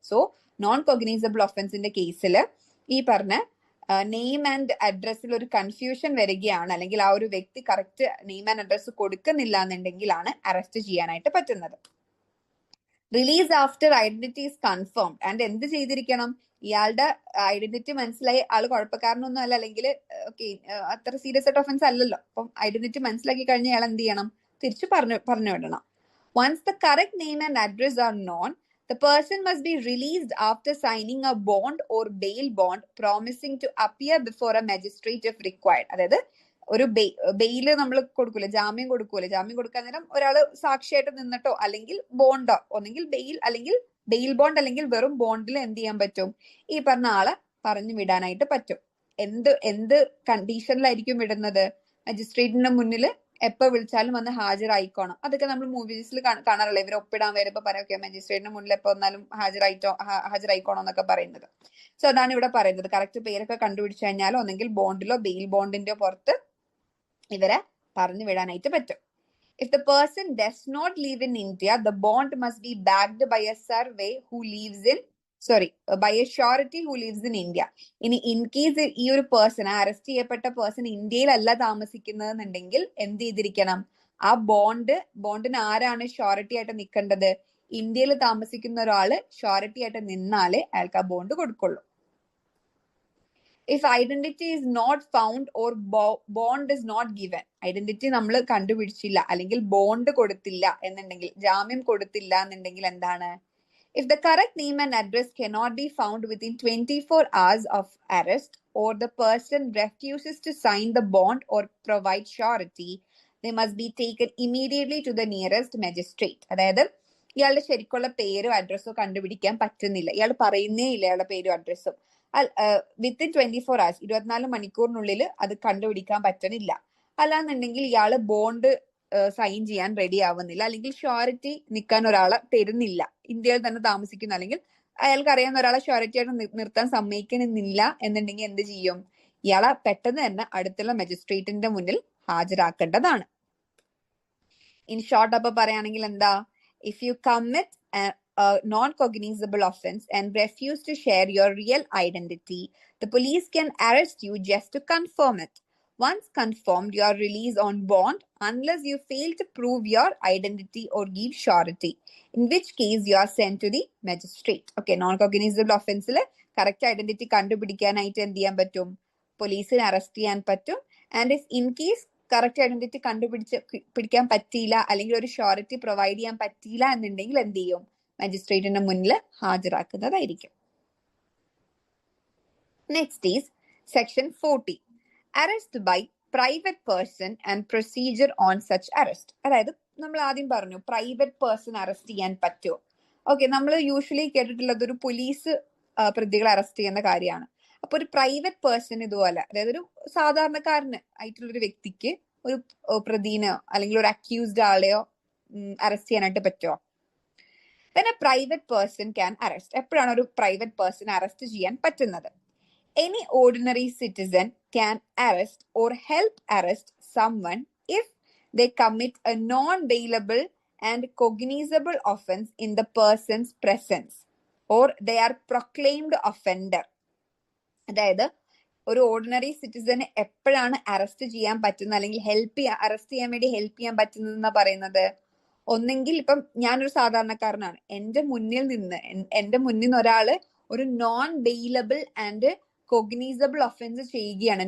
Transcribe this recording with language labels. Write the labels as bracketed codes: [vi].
[ml] So non cognisable ഒഫൻസിന്റെ കേസിൽ ഈ പറഞ്ഞ നെയിം ആൻഡ് അഡ്രസ്സിൽ ഒരു കൺഫ്യൂഷൻ വരികയാണ്, അല്ലെങ്കിൽ ആ ഒരു വ്യക്തി കറക്റ്റ് നെയിം ആൻഡ് അഡ്രസ് കൊടുക്കുന്നില്ല എന്നുണ്ടെങ്കിലാണ് അറസ്റ്റ് ചെയ്യാനായിട്ട് പറ്റുന്നത്. [en] Release after identity is confirmed. [ml] And എന്ത് ചെയ്തിരിക്കണം, ഇയാളുടെ ഐഡന്റിറ്റി മനസ്സിലായി, ആള് കുഴപ്പക്കാരനൊന്നും അല്ല, അല്ലെങ്കിൽ ഓക്കെ അത്ര സീരിയസ് ആയിട്ട് ഒഫൻസ് അല്ലല്ലോ, അപ്പം ഐഡന്റിറ്റി മനസ്സിലാക്കി കഴിഞ്ഞ ഇയാൾ എന്ത് ചെയ്യണം, തിരിച്ചു പറഞ്ഞു വിടണം. [en] Once the correct name and address are known, the person must be released after signing a bond or bail bond promising to appear before a magistrate if required. [ml] അതായത് ഒരു ബെയില് നമ്മൾ കൊടുക്കൂലെ, ജാമ്യം കൊടുക്കാൻ നേരം ഒരാള് സാക്ഷിയായിട്ട് നിന്നിട്ടോ അല്ലെങ്കിൽ ബോണ്ടോ, ഒന്നെങ്കിൽ ബെയിൽ അല്ലെങ്കിൽ ബെയിൽ ബോണ്ട് അല്ലെങ്കിൽ വെറും ബോണ്ടിൽ എന്ത് ചെയ്യാൻ പറ്റും, ഈ പറഞ്ഞ ആളെ പറഞ്ഞു വിടാനായിട്ട് പറ്റും. എന്ത് കണ്ടീഷനിലായിരിക്കും വിടുന്നത്? മജിസ്ട്രേറ്റിന്റെ മുന്നിൽ എപ്പോ വിളിച്ചാലും വന്ന് ഹാജരായിക്കോണം. അതൊക്കെ നമ്മൾ മൂവീസിൽ കാണാറുള്ള, ഇവർ ഒപ്പിടാൻ വരുമ്പോ പറയാം മജിസ്ട്രേറ്റിന്റെ മുന്നിൽ എപ്പോ വന്നാലും ഹാജരായിക്കോണം എന്നൊക്കെ പറയുന്നത്. സോ അതാണ് ഇവിടെ പറയുന്നത്. കറക്റ്റ് പേരൊക്കെ കണ്ടുപിടിച്ചു കഴിഞ്ഞാൽ ഒന്നെങ്കിൽ ബോണ്ടിലോ ബെയിൽ ബോണ്ടിന്റെ പുറത്ത് ഇവരെ പറഞ്ഞു വിടാനായിട്ട് പറ്റും. [en] If the person does not live in India, the bond must be backed by a survey who lives in sorry by a surety who lives in India. [ml] ഇനി ഇൻ കേസ് ഈ ഒരു പേഴ്സൺ, ആ അറസ്റ്റ് ചെയ്യപ്പെട്ട പേഴ്സൺ ഇന്ത്യയിലല്ല താമസിക്കുന്നതെന്നുണ്ടെങ്കിൽ എന്ത് ചെയ്തിരിക്കണം? ആ ബോണ്ടിന് ആരാണ് ഷോറിറ്റി ആയിട്ട് നിൽക്കേണ്ടത്? ഇന്ത്യയിൽ താമസിക്കുന്ന ഒരാള് ഷോറിറ്റി ആയിട്ട് നിന്നാലേ അയാൾക്ക് ആ ബോണ്ട് കൊടുക്കുള്ളൂ. [en] if identity is not found or bond is not given, [ml] identity നമ്മൾ കണ്ടുപിടിച്ചില്ല അല്ലെങ്കിൽ ബോണ്ട് കൊടുത്തില്ല എന്നുണ്ടെങ്കിൽ, ജാമ്യം കൊടുത്തില്ല എന്നുണ്ടെങ്കിൽ എന്താണ്? [en] If the correct name and address cannot be found within 24 hours of arrest, or the person refuses to sign the bond or provide surety, they must be taken immediately to the nearest magistrate. [ml] അതായത് ഇയാളുടെ ശരിക്കുള്ള പേരോ അഡ്രസ്സോ കണ്ടുപിടിക്കാൻ പറ്റുന്നില്ല, ഇയാൾ പറയുന്നേ ഇല്ല ഇയാളുടെ പേരും അഡ്രസ്സും, വിത്തിൻ 24 hours 24 മണിക്കൂറിനുള്ളിൽ അത് കണ്ടുപിടിക്കാൻ പറ്റണില്ല, അല്ലാന്നുണ്ടെങ്കിൽ ഇയാള് ബോണ്ട് സൈൻ ചെയ്യാൻ റെഡി ആവുന്നില്ല, അല്ലെങ്കിൽ ഷ്യോറിറ്റി നിൽക്കാൻ ഒരാളെ തരുന്നില്ല, ഇന്ത്യയിൽ തന്നെ താമസിക്കുന്ന അല്ലെങ്കിൽ അയാൾക്ക് അറിയാവുന്ന ഒരാളെ ഷ്യോറിറ്റി ആയിട്ട് നിർത്താൻ സമ്മതിക്കണമെന്നില്ല എന്നുണ്ടെങ്കിൽ എന്ത് ചെയ്യും? ഇയാളെ പെട്ടെന്ന് തന്നെ അടുത്തുള്ള മജിസ്ട്രേറ്റിന്റെ മുന്നിൽ ഹാജരാക്കേണ്ടതാണ്. ഇൻ ഷോർട്ട് അപ്പൊ പറയുകയാണെങ്കിൽ എന്താ? [en] If you commit a non-cognizable offense and refuse to share your real identity, the police can arrest you just to confirm it. Once confirmed, you are released on bond unless you fail to prove your identity or give surety, in which case you are sent to the magistrate. [ml] Okay, non-cognizable offense correct identity കണ്ടുപിടിക്കാനായിട്ട് എന്ത് ചെയ്യാൻ പറ്റും? പോലീസിനെ arrest ചെയ്യാൻ പറ്റും. And if in case correct identity പിടിക്കാൻ പറ്റിയില്ല അല്ലെങ്കിൽ ഒരു ഷോറിറ്റി പ്രൊവൈഡ് ചെയ്യാൻ പറ്റിയില്ല എന്നുണ്ടെങ്കിൽ എന്ത് ചെയ്യും? മജിസ്ട്രേറ്റിന്റെ മുന്നിൽ ഹാജരാക്കുന്നതായിരിക്കും. [en] Next is section 40, arrest by private person and procedure on such arrest. [ml] അതായത് നമ്മൾ ആദ്യം പറഞ്ഞു പ്രൈവറ്റ് പേഴ്സൺ അറസ്റ്റ് ചെയ്യാൻ പറ്റുമോ? ഓക്കെ, നമ്മൾ യൂഷ്വലി കേട്ടിട്ടുള്ളത് ഒരു പോലീസ് പ്രതികളെ അറസ്റ്റ് ചെയ്യുന്ന കാര്യമാണ്. അപ്പൊ ഒരു പ്രൈവറ്റ് പേഴ്സൺ ഇതുപോലെ, അതായത് ഒരു സാധാരണക്കാരന് ആയിട്ടുള്ള ഒരു വ്യക്തിക്ക് ഒരു പ്രതിനെയോ അല്ലെങ്കിൽ ഒരു അക്യൂസ്ഡ് ആളെയോ അറസ്റ്റ് ചെയ്യാനായിട്ട് പറ്റുമോ? [en] then a private person can arrest. [ml] എപ്പോഴാണ് ഒരു പ്രൈവറ്റ് പേഴ്സൺ അറസ്റ്റ് ചെയ്യാൻ പറ്റുന്നത്? [en] Any ordinary citizen can arrest or help arrest someone if they commit a non-bailable and cognizable offense in the person's presence or they are proclaimed offender. [ml] അതായത് ഒരു ordinary സിറ്റിസന് എപ്പോഴാണ് arrest ചെയ്യാൻ പറ്റുന്നത് അല്ലെങ്കിൽ arrest ചെയ്യാൻ വേണ്ടി ഹെൽപ്പ് ചെയ്യാൻ പറ്റുന്നതെന്നാ പറയുന്നത്? ഒന്നെങ്കിൽ ഇപ്പം ഞാനൊരു സാധാരണക്കാരനാണ്, എന്റെ മുന്നിൽ നിന്ന് ഒരാള് ഒരു നോൺ ബെയിലബിൾ ആൻഡ് കൊഗ്നീസബിൾ ഒഫൻസ് ചെയ്യുകയാണ്.